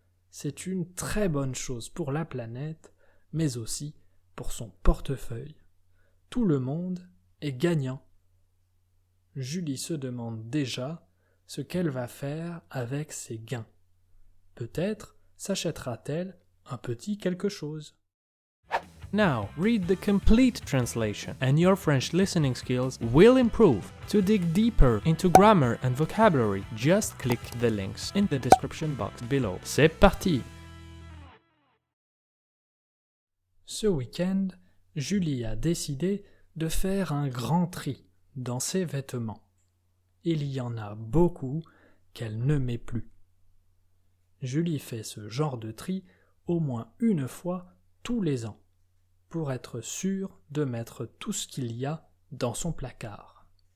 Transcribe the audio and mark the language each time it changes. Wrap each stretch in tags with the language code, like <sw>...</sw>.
<fr>C'est une très bonne chose pour la planète, mais aussi pour son portefeuille. Tout le monde est gagnant. Julie se demande déjà ce qu'elle va faire avec ses gains. Peut-être s'achètera-t-elle un petit quelque chose.</fr> <en>Now, read the complete translation, and your French listening skills will improve. To dig deeper into grammar and vocabulary, just click the links in the description box below.</en> <fr>C'est parti! Ce week-end, Julie a décidé de faire un grand tri dans ses vêtements. Il y en a beaucoup qu'elle ne met plus. Julie fait ce genre de tri au moins une fois tous les ans, pour être sûre de mettre tout ce qu'il y a dans son placard.</fr>